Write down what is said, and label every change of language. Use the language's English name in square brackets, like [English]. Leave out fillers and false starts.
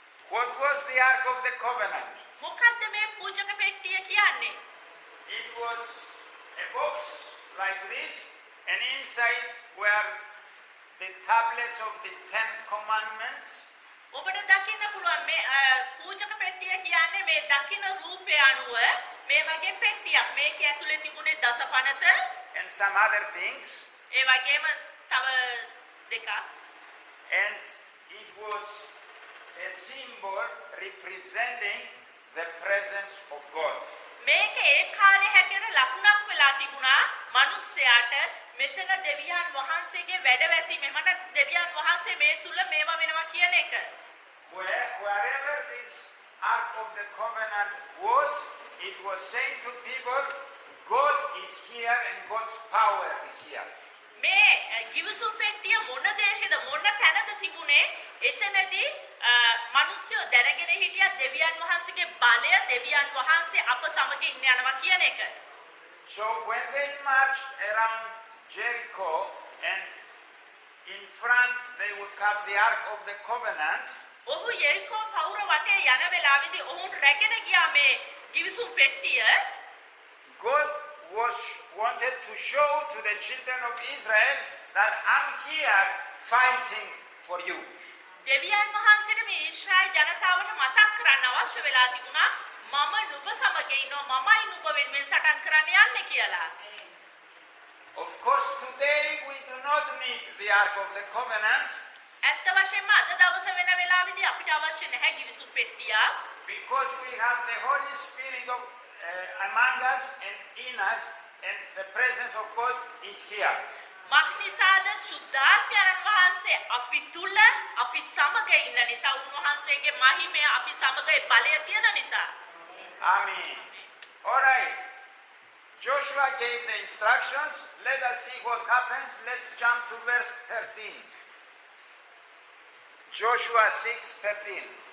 [English] What was the Ark of the Covenant? [Sinhala] මොකද්ද මේ පූජක පෙට්ටිය කියන්නේ? [English] It was a box like this, and inside were the tablets of the 10 commandments. [Sinhala] ඔබට දකින්න පුළුවන් මේ පූජක පෙට්ටිය කියන්නේ මේ දකින්න රූපය අනුව මේ වගේ පෙට්ටියක්. මේක ඇතුලේ තිබුණේ දසපනත [English] And some other things. [Sinhala] ඒ වගේම තව දෙකක්. [English] And it was a symbol representing the presence of God. [Sinhala] මේක ඒ කාලේ හැටියට ලකුණක් වෙලා තිබුණා මිනිස්සයාට මෙතන දෙවියන් වහන්සේගේ වැඩවැසීම. එමට දෙවියන් වහන්සේ මේ තුල මේවා වෙනවා කියන එක. [English] Wherever this Ark of the Covenant was, it was saying to people, God is here and God's power is here. [Sinhala] මේ කිවිසුම් පෙට්ටිය මොන දේශෙද මොන තැනද තිබුණේ? එතනදී මිනිස්සු දැනගෙන හිටියා දෙවියන් වහන්සේගේ බලය දෙවියන් වහන්සේ අප සමග ඉන්න යනවා කියන එක. [English] So when they marched around Jericho and in front they would have the Ark of the Covenant. [Sinhala] ඔහු යෙරිකෝ පවුර වටේ යන වෙලාවේදී ඔවුන් රැගෙන ගියා මේ කිවිසුම් පෙට්ටිය. [English] God wanted to show to the children of Israel that I'm here fighting for you. [Sinhala] දෙවියන් වහන්සේට මේ ඊශ්‍රායල් ජනතාවට මතක් කරන්න අවශ්‍ය වෙලා තිබුණා මම නුඹ සමග ඉන්නවා මමයි නුඹ වෙනුවෙන් සටන් කරන්න යන්නේ කියලා. [English] Of course today we do not need the Ark of the Covenant. [Sinhala] ඇත්ත වශයෙන්ම අද දවසේ වෙන වෙලාවේදී අපිට අවශ්‍ය නැහැ කිවිසුම් පෙට්ටියක්. [English] Because we have the Holy Spirit of among us and in us, and the presence of God is here. [Sinhala] මක්නිසාද සුද්ධාත්මයන් වහන්සේ අපි තුල අපි සමග ඉන්න නිසා උන්වහන්සේගේ මහිමය අපි සමග බලය තියෙන නිසා. [English] Amen. All right. Joshua gave the instructions. Let us see what happens. Let's jump to verse 13. Joshua 6:13.